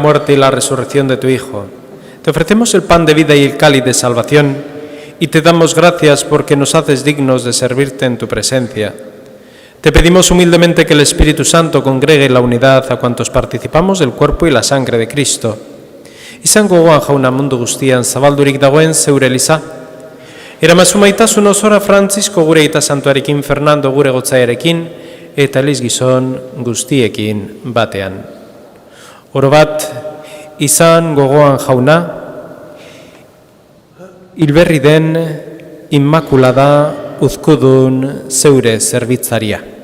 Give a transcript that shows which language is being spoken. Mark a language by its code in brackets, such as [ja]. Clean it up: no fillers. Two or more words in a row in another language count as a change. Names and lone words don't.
[es] muerte y la resurrección de tu Hijo, te ofrecemos el pan de vida y el cáliz de salvación y te damos gracias porque nos haces dignos de servirte en tu presencia. Te pedimos humildemente que el Espíritu Santo congregue en la unidad a cuantos participamos del cuerpo y la sangre de Cristo. [eu] Izan gogoan jauna mundu guztian zabaldurik dagoen zeure eliza. Eramazu maitasun osora Frantzisko gure aita santuarekin, Fernando gure gotzaiarekin, eta eliz gizon guztiekin batean. Oro bat, izan gogoan jauna, hilberri den Inmakulada Uzkudun zeure zerbitzaria.